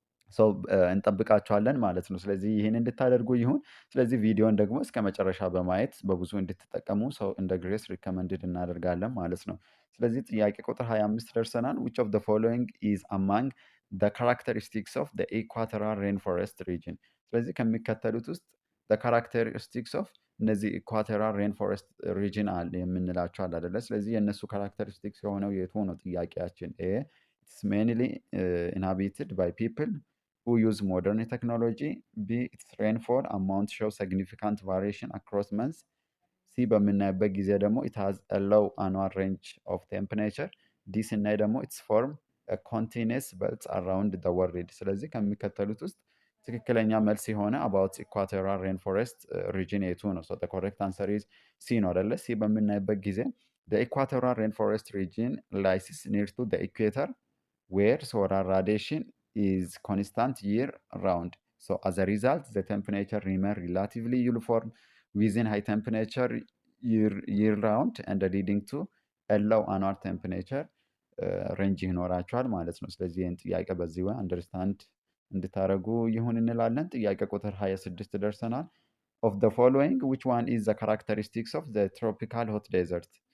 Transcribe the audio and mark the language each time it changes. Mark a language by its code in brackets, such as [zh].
[am] ሰው እንጠብቃችኋለን ማለት ነው። ስለዚህ ይህን እንድታደርጉ ይሁን። ስለዚህ ቪዲዮን ደግሞ እስከ መጨረሻ በማየት በብዙ እንድትጠቀሙ ሰው እንደ ግሬስ ሪከመንድድ እናደርጋለን ማለት ነው። ስለዚህ ጥያቄ ቁጥር 25 ደርሰናል። [en] which of the following is among the characteristics of the equatorial rainforest region? [am] ስለዚህ ከሚከተሉት ውስጥ [en] the characteristics of [am] እነዚህ ኢኳቶሪያል ሬንፎረስት ሪጅን አለ የምንላቸው አለ አይደለ? ስለዚህ የእነሱ ካራክተሪስቲክስ የሆነው የቱ ነው ጥያቄያችን? [en] ኤ ኢትስ ሜንሊ ኢንሃቢትድ ባይ ፒፕል who use modern technology. B, its rainfall amount shows significant variation across months. [am] ሲ በምናይበት ጊዜ ደግሞ [en] it has a low annual range of temperature. [am] ዲ ስናይ ደግሞ [en] its form a continuous belt around the world. [am] ስለዚህ ከሚከተሉት ውስጥ ትክክለኛ መልስ የሆነ [en] about equatorial rainforest region [am] የቱ ነው? [en] so the correct answer is [am] ሲ ነው አይደለ? ሲ በምናይበት ጊዜ [en] the equatorial rainforest region lies near to the equator where solar radiation is constant year round. So as a result, the temperature remain relatively uniform within high temperature year round and leading to a low annual temperature range [am] ይኖራቸዋል ማለት ነው። ስለዚህ ይህን ጥያቄ በዚህ ወይ አንደርስታንድ እንድታደርጉ ይሁን እንላለን። ጥያቄ ቁጥር 26 ደርሰናል። [en] of the following which one is the characteristics of the tropical hot desert?